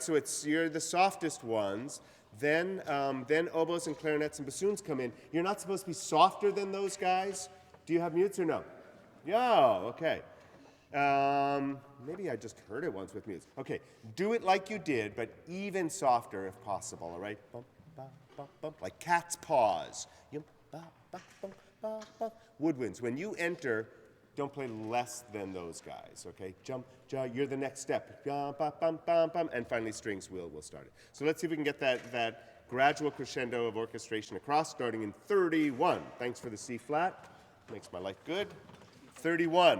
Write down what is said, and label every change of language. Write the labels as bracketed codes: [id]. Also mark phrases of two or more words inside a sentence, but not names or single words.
[en] So you're the softest ones. Then oboes and clarinets and bassoons come in. You're not supposed to be softer than those guys. Do you have mutes or no? Yeah, okay. Maybe I just heard it once with mutes. Okay, do it like you did, but even softer if possible, all right? Bum, ba, bum, bum, like cat's paws. Yum, ba, ba, bum, ba, ba. Woodwinds, when you enter, don't play less than those guys, okay? Jump, you're the next step. And finally strings will start it. So let's see if we can get that gradual crescendo of orchestration across, starting in 31. Thanks for the C flat. Makes my life good. 31.